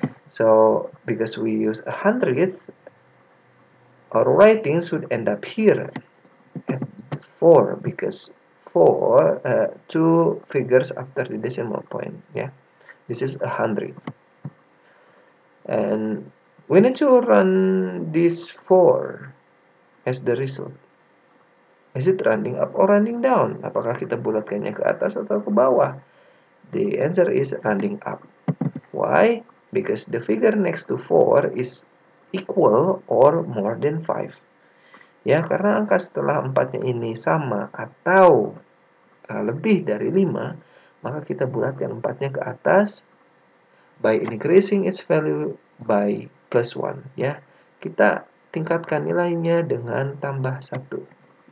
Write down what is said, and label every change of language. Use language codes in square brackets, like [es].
[en] So, because we use 100, our writing should end up here at 4, because 4, 2 figures after the decimal point. Yeah, this is 100. And we need to run this 4 as the result. Is it rounding up or rounding down? [id] Apakah kita bulatkannya ke atas atau ke bawah? [en] The answer is rounding up. Why? Because the figure next to 4 is equal or more than 5. [id] Ya, karena angka setelah 4-nya ini sama atau lebih dari 5, maka kita bulatkan 4-nya ke atas [en] by increasing its value by plus 1. [id] Ya, kita tingkatkan nilainya dengan tambah 1.